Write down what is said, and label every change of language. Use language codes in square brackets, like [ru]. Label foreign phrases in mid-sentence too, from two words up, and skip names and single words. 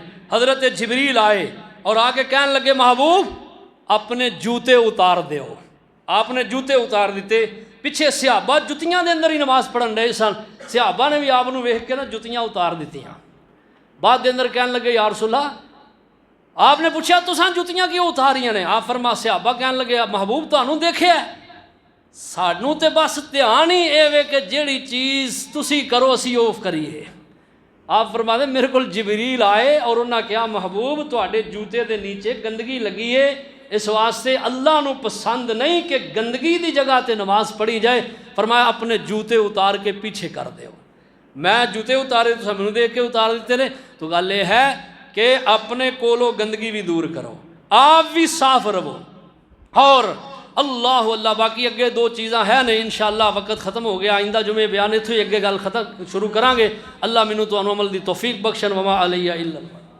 [pa] حضرت جبریل آئے اور آ کے کہنے لگے محبوب اپنے جوتے اتار دیو۔ آپ نے جوتے اتار دیتے، پیچھے صحابہ جتیاں دے اندر ہی نماز پڑھن رہے سن، صحابہ نے بھی آپ نو ویکھ کے نا جتیاں اتار دیتی ہیں۔ بعد دے اندر کہنے لگے [ar] یا رسول اللہ، [pa] آپ نے پوچھا تساں جتیاں کیوں اتاریاں نے؟ آپ فرما صحابہ کہنے لگے محبوب تانوں دیکھیا ہے، سانوں تے بس دھیان ہی اے وے کہ جیڑی چیز تسی کرو اسی اوف کریے۔ آپ فرما دے میرے کو جبریل آئے اور انہاں کہا محبوب تواڈے جوتے دے نیچے گندگی لگی ہے، اس واسطے اللہ نو پسند نہیں کہ گندگی دی جگہ تے نماز پڑھی جائے۔ فرمایا اپنے جوتے اتار کے پیچھے کر دیو۔ میں جوتے اتارے تو سب دیکھ کے اتار دیتے نے، تو گل یہ ہے کہ اپنے کولو گندگی بھی دور کرو، آپ بھی صاف رہو۔ اور اللہ باقی اگے دو چیزاں ہیں نے، [ar] انشاءاللہ [pa] وقت ختم ہو گیا، آئندہ جمعے بیان اتھے اگے گل ختم شروع کرانگے۔ اللہ مینوں تانوں عمل دی توفیق بخشن، [ar] وما علیہ الا اللہ۔